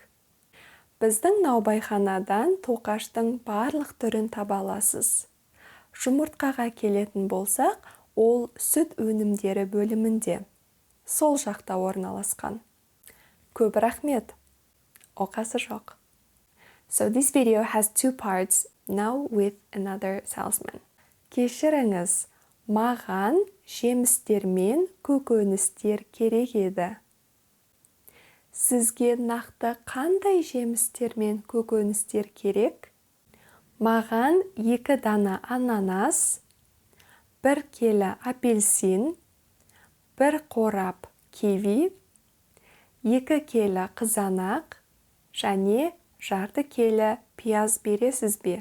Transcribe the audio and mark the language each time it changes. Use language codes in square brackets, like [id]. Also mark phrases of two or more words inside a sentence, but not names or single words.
[kk] Біздің наубайханадан тоқаштың барлық түрін таба аласыз. Жұмыртқаға келетін болсақ, ол сүт өнімдері бөлімінде. Сол жақта орналасқан. Көп рахмет. Оқасы жоқ. [en] So this video has 2 parts, now with another salesman. [kk] Кешіріңіз, маған жемістер мен көкөністер керек еді. Сізге нақты қандай жемістер мен көкөністер керек? Маған 2 дана ананас, 1 келі апельсин, 1 қорап киви, 2 келі қызанақ, және жарты келі пияз бересіз бе?